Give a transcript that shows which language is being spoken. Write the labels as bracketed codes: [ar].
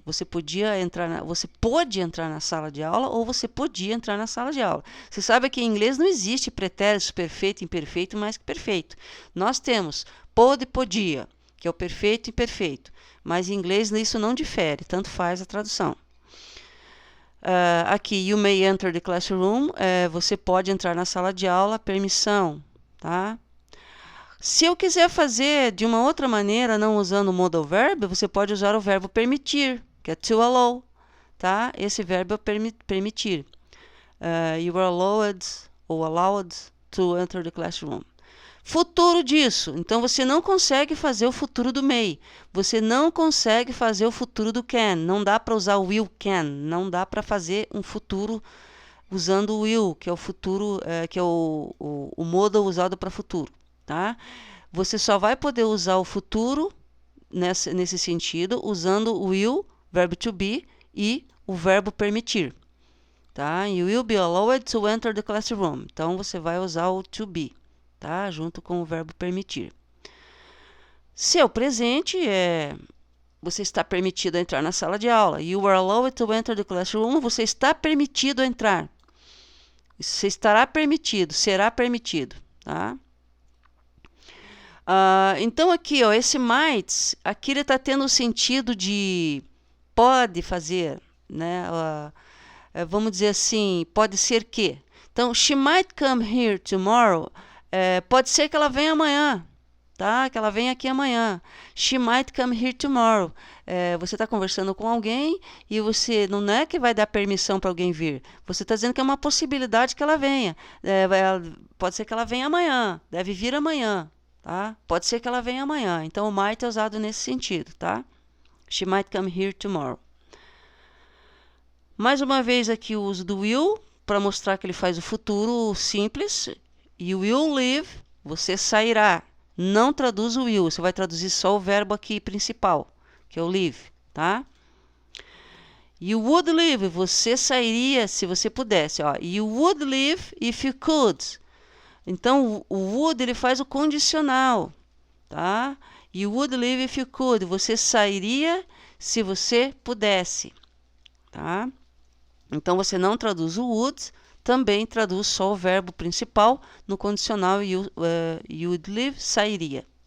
[pt] Você pôde entrar na sala de aula ou você podia entrar na sala de aula. Você sabe que em inglês não existe pretérito perfeito, imperfeito, mais que perfeito. Nós temos pôde, podia, que é o perfeito e imperfeito. Mas em inglês isso não difere, tanto faz a tradução. [en] Aqui, you may enter the classroom. [pt] Você pode entrar na sala de aula, permissão, tá? Se eu quiser fazer de uma outra maneira, não usando o modal verb, você pode usar o verbo permitir, que é to allow, tá? Esse verbo é permitir. [en] You are allowed or allowed to enter the classroom. [pt] Futuro disso. Então, você não consegue fazer o futuro do may. Você não consegue fazer o futuro do can. Não dá para usar o will can. Não dá para fazer um futuro usando o will, que é o futuro, que é o modal usado para futuro. Tá? Você só vai poder usar o futuro nesse sentido usando o will, verbo to be, e o verbo permitir. Tá? [en] You will be allowed to enter the classroom. [pt] Então, você vai usar o to be. Tá? Junto com o verbo permitir. Seu presente você está permitido a entrar na sala de aula. [en] You are allowed to enter the classroom. [pt] Você está permitido a entrar. Você estará permitido, será permitido. Tá? Então aqui, ó, esse might, aqui ele está tendo o sentido de pode fazer, né? Vamos dizer assim, pode ser que. [en] Então, she might come here tomorrow. [pt] Pode ser que ela venha amanhã, tá? Que ela venha aqui amanhã. [en] She might come here tomorrow. [pt] Você está conversando com alguém e você não é que vai dar permissão para alguém vir. Você está dizendo que é uma possibilidade que ela venha. Pode ser que ela venha amanhã. Deve vir amanhã, tá? Pode ser que ela venha amanhã. Então, o might é usado nesse sentido, tá? [en] She might come here tomorrow. [pt] Mais uma vez aqui o uso do will para mostrar que ele faz o futuro simples. [en] You will leave, [pt] você sairá. Não traduz o will, você vai traduzir só o verbo aqui principal, que é o leave, tá? [en] You would leave, [pt] você sairia se você pudesse, ó. [en] You would leave if you could. [pt] Então, o would, ele faz o condicional, tá? [en] You would leave if you could, [pt] você sairia se você pudesse, tá? Então, você não traduz o would, também traduz só o verbo principal no condicional [en] you would leave, [pt] sairia.